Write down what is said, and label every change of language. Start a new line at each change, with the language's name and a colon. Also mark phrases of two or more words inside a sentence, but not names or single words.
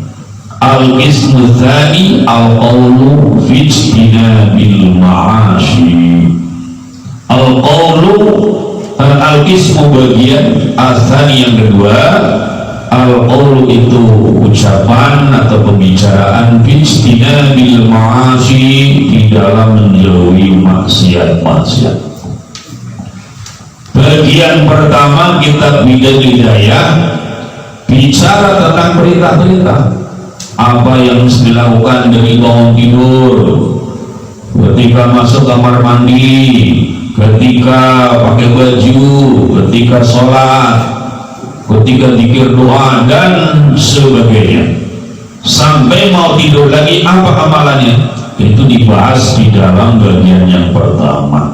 Arabic: القسم الثاني القول في اجتناب المعاصي. القول القسم
Indonesian: bagian al-tsani yang kedua. Al-qawlu itu ucapan atau pembicaraan
Arabic: في اجتناب المعاصي,
Indonesian: di dalam menjauhi maksiat-maksiat. Bagian pertama kitab Bidayah bicara tentang perintah-perintah apa yang mesti dilakukan dari bangun tidur, ketika masuk kamar mandi, ketika pakai baju, ketika sholat, ketika zikir doa dan sebagainya, sampai mau tidur lagi apa amalannya, itu dibahas di dalam bagian yang pertama.